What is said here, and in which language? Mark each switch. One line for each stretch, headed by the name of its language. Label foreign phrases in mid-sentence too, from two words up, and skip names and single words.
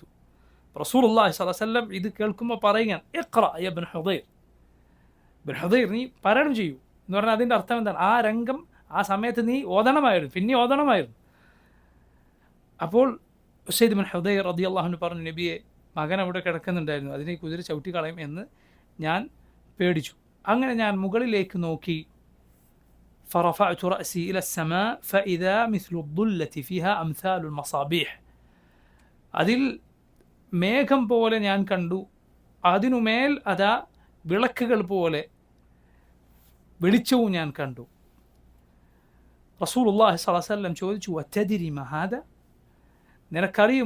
Arabic: رسول الله صلى الله عليه وسلم
Malayalam: ഇത് കേൾക്കുമ്പോൾ പറയുകയാണ്,
Arabic: اقرأ يا ابن حضير,
Malayalam: ഇബ്നു ഹുദൈർ നീ പാരായണം ചെയ്യൂ എന്ന് പറഞ്ഞാൽ അതിൻ്റെ അർത്ഥം എന്താണ്? ആ രംഗം ആ സമയത്ത് നീ ഓതണമായിരുന്നു, പിന്നെ ഓതണമായിരുന്നു. അപ്പോൾ ഉസൈദ് ഇബ്നു ഹുദൈർ
Arabic: رضي الله عنه
Malayalam: പറഞ്ഞു, നബിയെ, മകൻ അവിടെ കിടക്കുന്നുണ്ടായിരുന്നു, അതിനെ കുതിര ചവിട്ടിക്കളയും എന്ന് ഞാൻ പേടിച്ചു. അങ്ങനെ ഞാൻ മുകളിലേക്ക് നോക്കി.
Arabic: فرفعت رأسي إلى السماء فإذا مثل الظلة فيها أمثال المصابيح.
Malayalam: അതിൽ മേഘം പോലെ ഞാൻ കണ്ടു, അതിനുമേൽ അതാ വിളക്കുകൾ പോലെ വെളിച്ചവും ഞാൻ കണ്ടു.
Arabic: رسول الله صلى الله عليه وسلم
Malayalam: ചോദിച്ചു,
Arabic: وتدري ما هذا,
Malayalam: നിനക്കറിയുമോ?